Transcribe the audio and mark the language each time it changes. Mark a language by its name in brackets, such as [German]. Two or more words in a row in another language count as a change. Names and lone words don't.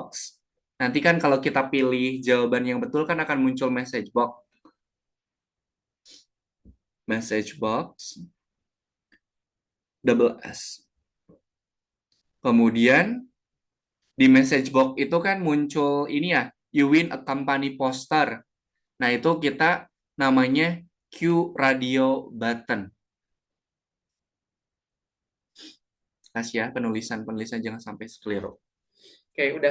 [Indonesian] Nanti kan kalau kita pilih jawaban yang betul kan akan muncul [English] message box. Message box, double S. [Indonesian] Kemudian di [English] message box [Indonesian] itu kan muncul ini ya, [English] you win a company poster. [Indonesian] Nah, itu kita namanya [English] Q radio button. [Indonesian] Kasih ya, penulisan jangan sampai keliru. Oke, udah.